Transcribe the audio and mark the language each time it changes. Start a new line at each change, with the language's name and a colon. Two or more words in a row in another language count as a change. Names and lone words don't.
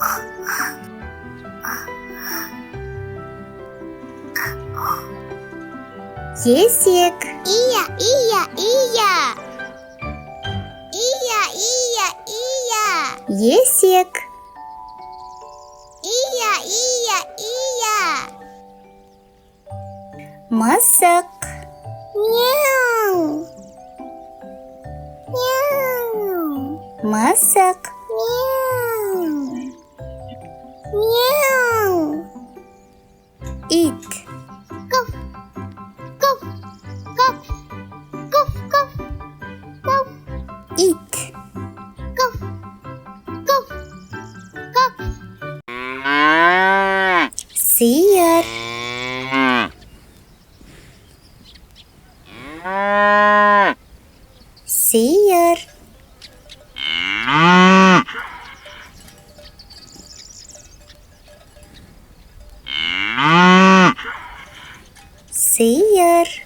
Kazakh: Есек. Ия, ия, ия. Ия, ия, ия. Есек. Ия, ия, ия. Мысық. Мяу. Мяу. Мысық. Мяу. Мяу. Ит. Ков. Ков. Ков. Ков, ков. Ков. Ит. Ков. Ков. Ков. Сиыр. Сиыр. Сиыр.